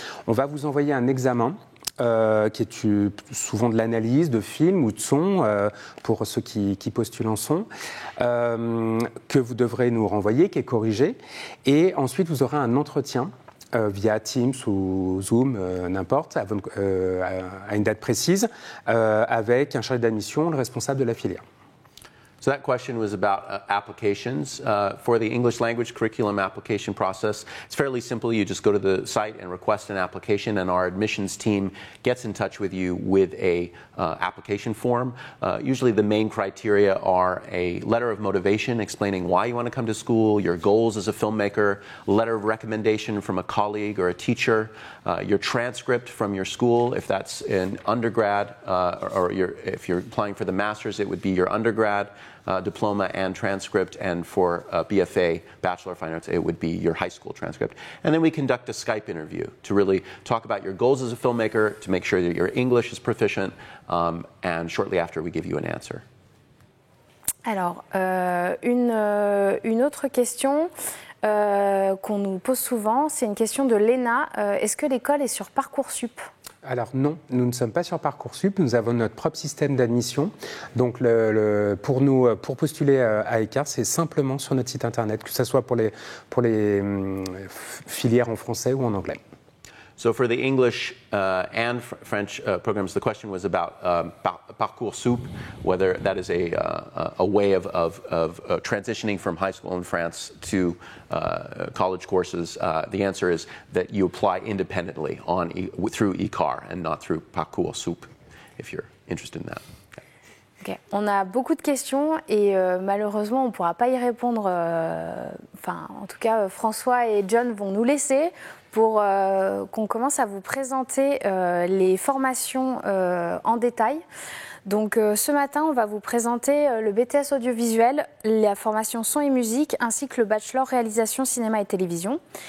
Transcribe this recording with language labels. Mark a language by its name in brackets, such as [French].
[French] On va vous envoyer un examen. Qui est souvent de l'analyse de films ou de sons pour ceux qui postulent en son, que vous devrez nous renvoyer, qui est corrigé. Et ensuite, vous aurez un entretien via Teams ou Zoom, n'importe, à une date précise, avec un chargé d'admission, le responsable de la filière. [English] So that question was about applications. For the English language curriculum application process, it's fairly simple. You just go to the site and request an application, and our admissions team gets in touch with you with a application form. Usually the main criteria are a letter of motivation explaining why you want to come to school, your goals as a filmmaker, a letter of recommendation from a colleague or a teacher, your transcript from your school, if that's in undergrad, or if you're applying for the master's, it would be your undergrad diploma and transcript, and for BFA, Bachelor of Fine Arts, it would be your high school transcript. And then we conduct a Skype interview to really talk about your goals as a filmmaker, to make sure that your English is proficient, and shortly after we give you an answer. [French] Alors, une autre question qu'on nous pose souvent, c'est une question de Léna. Est-ce que l'école est sur Parcoursup ? Alors non, nous ne sommes pas sur Parcoursup, nous avons notre propre système d'admission. Donc pour postuler à ECARS, c'est simplement sur notre site internet, que ce soit pour les filières en français ou en anglais. [English] So for the English and French programs, the question was about Parcoursup, whether that is a way of transitioning from high school in France to college courses. The answer is that you apply independently through ECAR and not through Parcoursup, if you're interested in that. Okay. [French] On a beaucoup de questions et malheureusement on ne pourra pas y répondre. En tout cas, François et John vont nous laisser pour qu'on commence à vous présenter les formations en détail. Donc ce matin, on va vous présenter le BTS audiovisuel, la formation son et musique, ainsi que le bachelor réalisation cinéma et télévision.